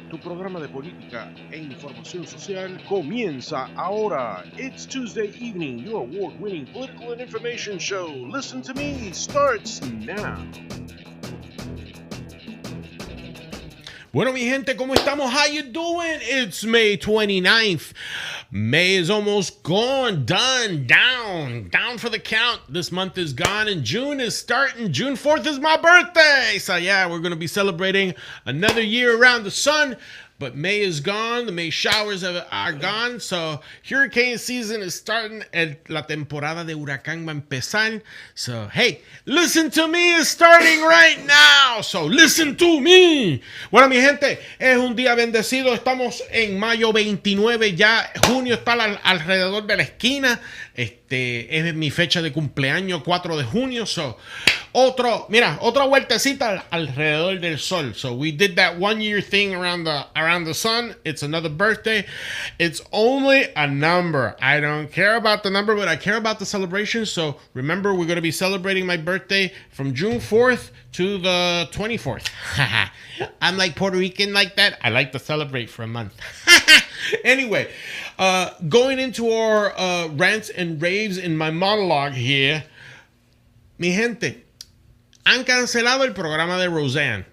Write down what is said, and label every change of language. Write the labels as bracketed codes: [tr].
[es] Tu programa de política e información social comienza ahora. [en] It's Tuesday evening. Your award-winning political and information show, Listen to Me, starts now. [es] Bueno, mi gente, ¿cómo estamos? [en] How you doing? It's May 29th. May is almost gone, done, down for the count. This month is gone and June is starting. June 4th is my birthday. So yeah, we're going to be celebrating another year around the sun. But May is gone. The May showers are gone. So hurricane season is starting. [es] La temporada de huracán va a empezar. [en] So hey, Listen to Me is starting right now. So listen to me. [es] Bueno, mi gente, es un día bendecido. Estamos en mayo 29 ya. Junio está alrededor de la esquina. Es mi fecha de cumpleaños, 4 de junio. So, otra vueltecita alrededor del sol. [en] So we did that 1 year thing around the sun. It's another birthday. It's only a number. I don't care about the number, but I care about the celebration. So remember, we're going to be celebrating my birthday from June 4th to the 24th. I'm like Puerto Rican like that. I like to celebrate for a month. Anyway, going into our rants and raves in my monologue here. [es] Mi gente, han cancelado el programa de Roseanne.